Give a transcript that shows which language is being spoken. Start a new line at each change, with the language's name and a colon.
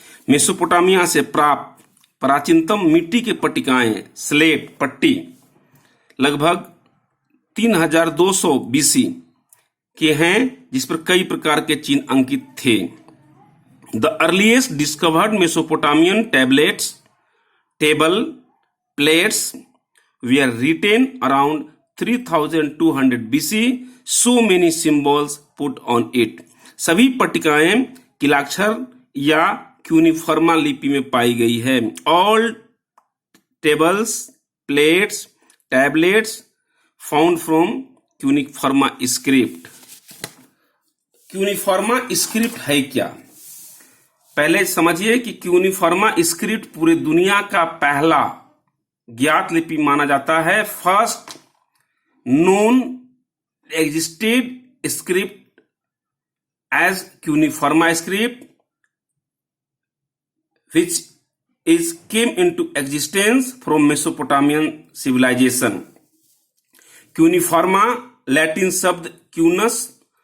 Hindi: Mesopotamia से प्राप्त प्राचीनतम मिट्टी के पट्टिकाएं, स्लेट, पट्टी लगभग 3200 बीसी के हैं, जिस पर कई प्रकार के चिन्ह अंकित थे।
English: The earliest discovered Mesopotamian table plates were written around 3200 BC. So many symbols put on it.
Hindi: सभी पट्टिकाएं किलाक्षर या क्यूनिफर्मा लिपि में पाई गई है।
English: All tables, plates, tablets found from cuneiform script.
Hindi: क्यूनिफर्मा script है क्या? पहले समझिए कि क्यूनिफर्मा स्क्रिप्ट पूरी दुनिया का पहला ज्ञात लिपि माना जाता है।
English: First known existed script as cuneiform script which is came into existence from Mesopotamian civilization.
Hindi: क्यूनिफर्मा Latin शब्द क्यूनस